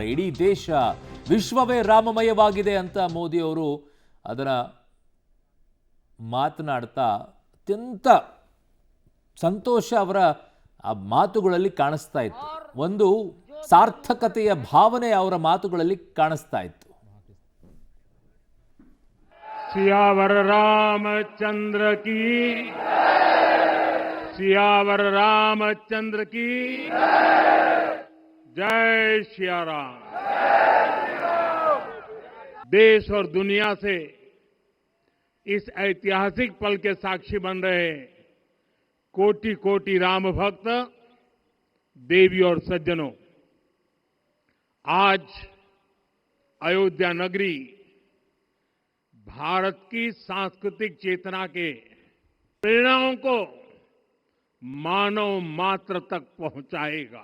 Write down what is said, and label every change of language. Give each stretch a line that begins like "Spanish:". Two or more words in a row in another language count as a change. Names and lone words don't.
Kannada: ಇಡೀ ದೇಶ ವಿಶ್ವವೇ ರಾಮಮಯವಾಗಿದೆ ಅಂತ ಮೋದಿ ಅವರು ಅದನ್ನ ಮಾತನಾಡ್ತಾ ಅತ್ಯಂತ ಸಂತೋಷ ಅವರ ಆ ಮಾತುಗಳಲ್ಲಿ ಕಾಣಿಸ್ತಾ ಇತ್ತು. ಒಂದು ಸಾರ್ಥಕತೆಯ ಭಾವನೆ ಅವರ ಮಾತುಗಳಲ್ಲಿ ಕಾಣಿಸ್ತಾ ಇತ್ತು.
Hindi: सियावर रामचंद्र की, सियावर रामचंद्र की जय सिया राम। देश और दुनिया से इस ऐतिहासिक पल के साक्षी बन रहे कोटि कोटि राम भक्त देवी और सज्जनों, आज अयोध्या नगरी भारत की सांस्कृतिक चेतना के प्रेरणाओं को मानव मात्र तक पहुंचाएगा।